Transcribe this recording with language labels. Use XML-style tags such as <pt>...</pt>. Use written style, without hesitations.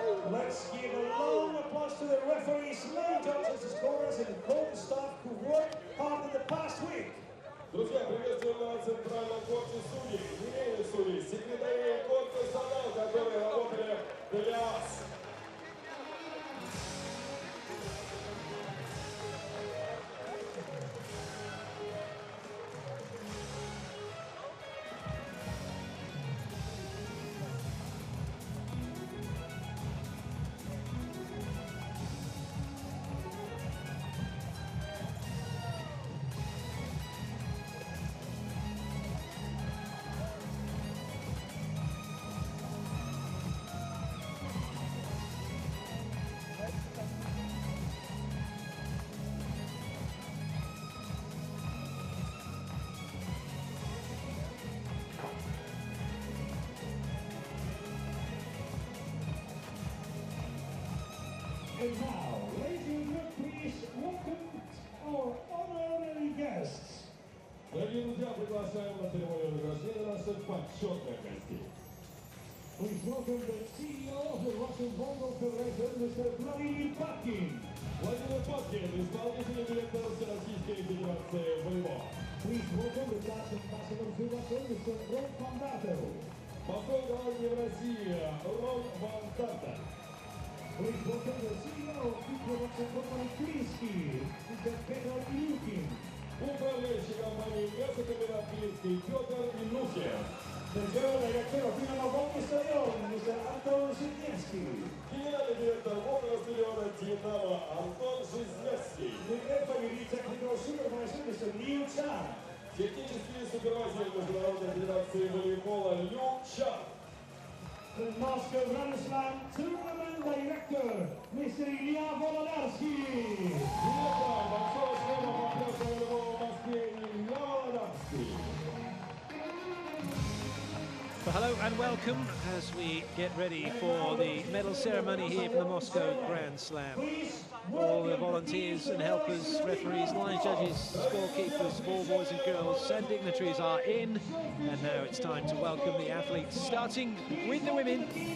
<en>Let's give a long applause to the referees, main judges, the scorers, and the coaching staff who worked hard in the past week.</en> <ru>Друзья, приветствуем на центральном корте судей, линейных судей, секретарей, корт-персонал, которые работали для вас.</ru> <en>And now, ladies and gentlemen, please welcome our honorary guests.</en> <ru>Дорогие друзья, приглашаем на церемонию награждения наших почетных гостей.</ru> <en>Please welcome the CEO of the Russian Volleyball Federation, Mr. Vladimir Patkin.</en> <ru>Владимир Паткин, исполнительный директор Всероссийской Федерации волейбола.</ru> <en>Please welcome the Dutch ambassador to Russia, Mr. Ron van Datel.</en> <ru>Посол Голландии в России Рон ван Дартен.</ru> <en>Please welcome the CEO of the production company Киевский, Mr. Петр Илюхин.</en> <ru>Управляющий компанией газокомбинат Киевский Петр Илюхин.</ru> <en>The general director of Dinamo Stadion, Mr. Antunes.</en> <ru>Генеральный директор водного стадиона Динамо Антон Жизневский.</ru> <en>The FIVB technical supervisor, Mr. Liu Chan.</en> <ru>Технический супервайзер Международной Федерации волейбола Лю Чан.</ru> <en>The Moscow Grand Slam Tournament Director, Mr. Ilya Volodyarsky.</en> <ru>Директор большого шлема по пляжному волейболу в Москве Илья Володярский.</ru> <en>Well, hello and welcome as we get ready for the medal ceremony here from the Moscow Grand Slam. All the volunteers and helpers, referees, line judges, scorekeepers, ball boys and girls and dignitaries are in, and now it's time to welcome the athletes, starting with the women.</en>